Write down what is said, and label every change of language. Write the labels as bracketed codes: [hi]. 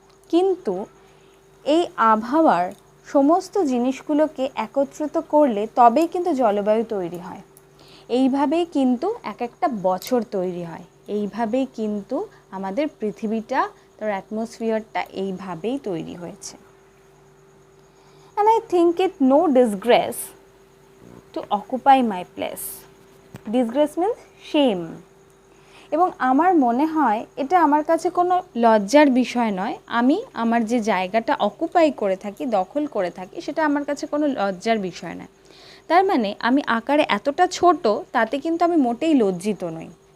[bn] কিন্তু এই আবহাওয়ার সমস্ত জিনিসগুলোকে একত্রিত করলে তবেই কিন্তু জলবায়ু তৈরি হয়, এইভাবেই কিন্তু এক একটা বছর তৈরি হয়, এইভাবেই কিন্তু আমাদের পৃথিবীটা, তার অ্যাটমসফিয়ারটা এইভাবেই তৈরি হয়েছে। [en] And I think it no disgrace to occupy my place. Disgrace means shame. [bn] এবং আমার মনে হয় এটা আমার কাছে কোনো লজ্জার বিষয় নয়। আমি আমার যে জায়গাটা অকুপাই করে থাকি, দখল করে থাকি, সেটা আমার কাছে কোনো লজ্জার বিষয় নয়। তার মানে আমি আকারে এতটা ছোট, তাতে কিন্তু আমি মোটেই লজ্জিত নই।